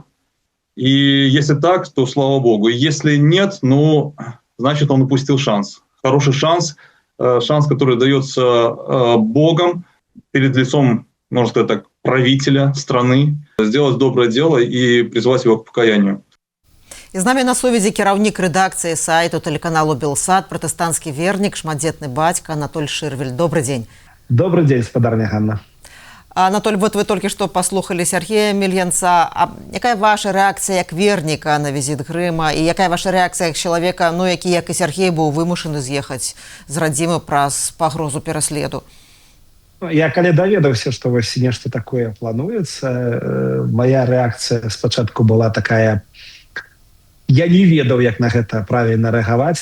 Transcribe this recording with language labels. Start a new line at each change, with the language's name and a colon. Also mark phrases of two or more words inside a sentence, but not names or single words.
Russian: И если так, то слава Богу. И если нет, ну, значит, он упустил шанс. Хороший шанс, который дается Богом перед лицом, можно сказать так, правителя страны, сделать доброе дело и призвать его к покаянию.
Belarusian: І з нами на сувязі кіраўнік рэдакцыі сайту тэлеканалу «Белсат», пратэстанцкі вернік, шматдзетны бацька Анатоль Шырвель.
Russian: Добрый день. Добрый день,
Belarusian: спадарня Ганна. Анатоль,
Russian: вот вы только что послухали Сергея Мельянца.
Belarusian: А якая ваша реакція як верніка на візіт Грыма? І якая ваша реакція як чалавека, ну, які, як і Сергей, быў вымушаны з'ехаць з радзімы праз пагрозу пераследу? Я калі даведаўся, што вось нешта такое плануецца, моя реакція спачатку была такая: я не ведаў, як на гэта правільна рэагаваць,